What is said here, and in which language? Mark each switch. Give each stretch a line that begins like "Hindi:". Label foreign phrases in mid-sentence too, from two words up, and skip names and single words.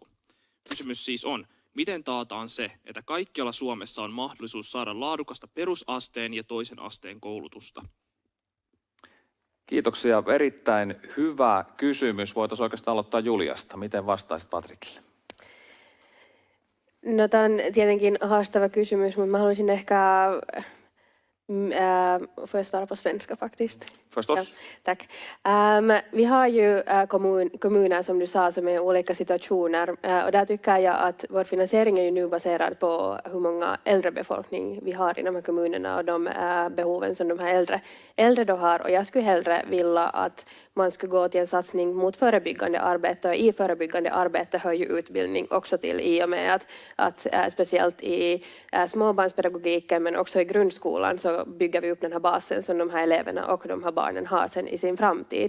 Finnish: Kysymys siis on, miten taataan se, että kaikkialla Suomessa on mahdollisuus saada laadukasta perusasteen ja toisen asteen koulutusta? Kiitoksia. Erittäin hyvä kysymys. Voitaisiin oikeastaan aloittaa Juliasta. Miten vastaisit Patrikille? No, tämä on tietenkin haastava kysymys, mutta mä haluaisin ehkä...
Swedish: får jag svara på svenska faktiskt? Förstås. Ja, tack. Vi har ju kommuner som du sa som är i olika situationer och där tycker jag att vår finansiering är ju nu baserad på hur många äldrebefolkning vi har i de här kommunerna och de behoven som de här äldre då har, och jag skulle hellre vilja att man skulle gå till en satsning mot förebyggande arbete, och i förebyggande arbete hör ju utbildning också till, i och med att speciellt i småbarnspedagogiken men också i grundskolan så bygger vi upp den här basen som de här eleverna och de här barnen har sen i sin framtid.